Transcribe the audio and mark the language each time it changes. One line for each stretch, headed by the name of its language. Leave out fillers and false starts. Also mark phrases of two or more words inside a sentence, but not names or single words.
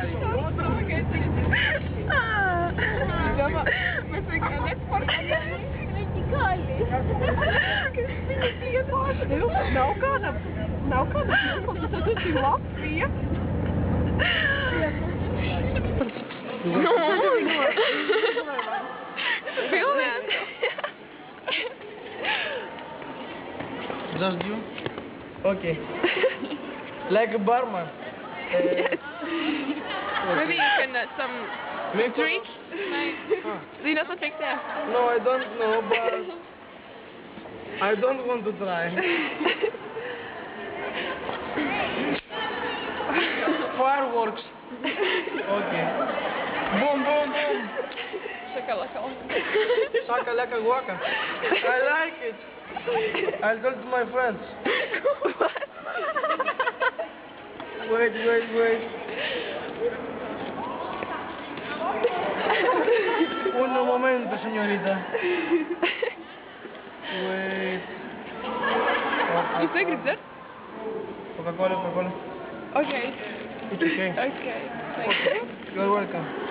Latvian: Mēs vienkārši nesportējam. Nav kādam filmam, tas ir Latvija. Filmēt.
English: Just you? Okay. Like a barman. Yes. Maybe you can some tricks? Do you know some tricks there? No, I don't know, but I don't want to try. Fireworks. Okay. Boom, boom, boom. Shakalaka waka. I like it. I'll tell to my friends. Wait.
Spanish: Un momento, señorita.
English: Wait.
Latvian: Jūs negrib dzert? Coca-Cola.
English: Okay. It's okay. Okay. Thank you. You're welcome.